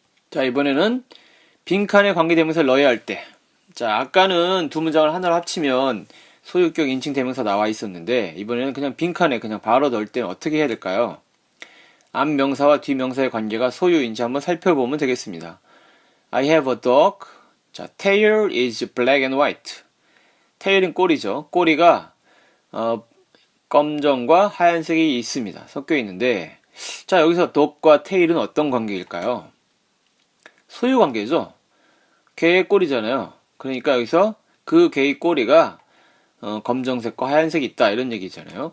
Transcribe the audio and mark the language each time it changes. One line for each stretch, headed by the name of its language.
Korean: 자, 이번에는 빈칸에 관계대명사를 넣어야 할 때. 자, 아까는 두 문장을 하나로 합치면 소유격 인칭대명사 나와 있었는데 이번에는 그냥 빈칸에 그냥 바로 넣을 때는 어떻게 해야 될까요? 앞명사와 뒤명사의 관계가 소유인지 한번 살펴보면 되겠습니다.
English: I have a dog.
Korean: 자,
English: tail is black and white.
Korean: tail은 꼬리죠. 꼬리가 검정과 하얀색이 있습니다. 섞여 있는데, 자, 여기서 dog과 tail은 어떤 관계일까요? 소유 관계죠. 개의 꼬리잖아요. 그러니까 여기서 그 개의 꼬리가 검정색과 하얀색이 있다 이런 얘기잖아요.